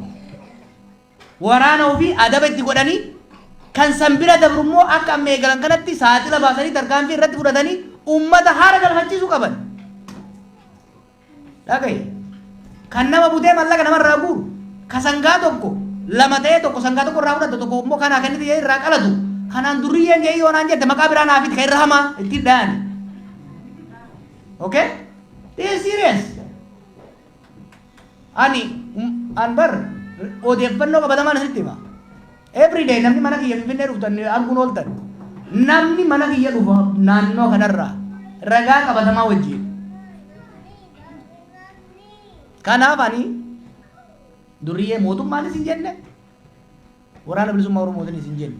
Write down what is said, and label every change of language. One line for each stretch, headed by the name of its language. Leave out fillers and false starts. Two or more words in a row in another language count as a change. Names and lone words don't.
Oromo: Waraana ofii adaba itti godhanii kan san bira dabrummoo akka amma eegalan kanatti saaxila baasanii tarkaanfii irratti fudhatanii ummata haara galfachiisuu qaban. Dhagaye kan nama butee mallaqa namarraa guuru ka sangaa tokko lama ta'e tokko sangaa tokko irraa fudhatu tokko immoo kanaa kenniti jee irraa qalatu kanaan durriyyeen jee yoo naan jette maqaa biraa naafit kan irra hamaa itti dha'ani.
English: Okay? This is serious.
Oromo: Ani bar odeeffannoo qabatamaan asitti hima.
English: Every day
Oromo: namni mana kiyya finfinnee dhuftan arguun ooltan. Namni mana kiyya dhufa naannoo kanarraa ragaa qabatamaa wajjin. Kanaaf ani durriyyee mootummaanis hin jenne waraana bilisummaa Oromootiinis hin jenne.